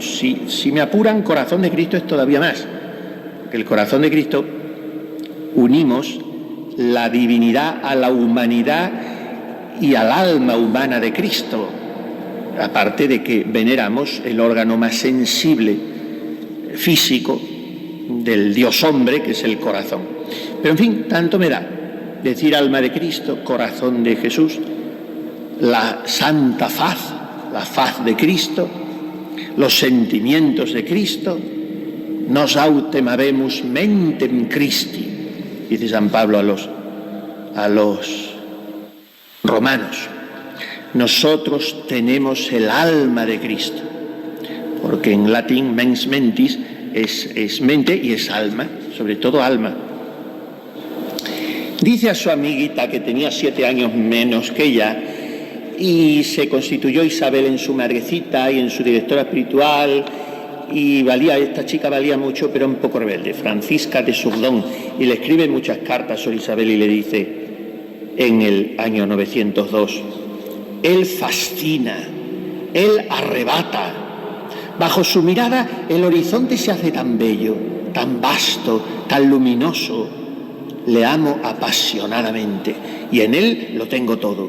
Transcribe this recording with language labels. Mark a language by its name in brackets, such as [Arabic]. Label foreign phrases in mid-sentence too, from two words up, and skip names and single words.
[Spanish] Si me apuran, corazón de Cristo es todavía más, porque el corazón de Cristo unimos la divinidad a la humanidad y al alma humana de Cristo, aparte de que veneramos el órgano más sensible, físico, del Dios hombre, que es el corazón. Pero en fin, tanto me da decir alma de Cristo, corazón de Jesús, la santa faz, la faz de Cristo, los sentimientos de Cristo, [Latin] nos autem habemus mentem Christi, [Spanish] dice San Pablo a los romanos. Nosotros tenemos el alma de Cristo, porque en latín [Latin] mens mentis [Spanish] es mente y es alma, sobre todo alma. Dice a su amiguita, que tenía 7 años menos que ella, y se constituyó Isabel en su madrecita y en su directora espiritual, y esta chica valía mucho, pero un poco rebelde, Francisca de Sourdon, y le escribe muchas cartas a Sor Isabel y le dice, en el año 902, él fascina, él arrebata, bajo su mirada el horizonte se hace tan bello, tan vasto, tan luminoso, le amo apasionadamente y en él lo tengo todo.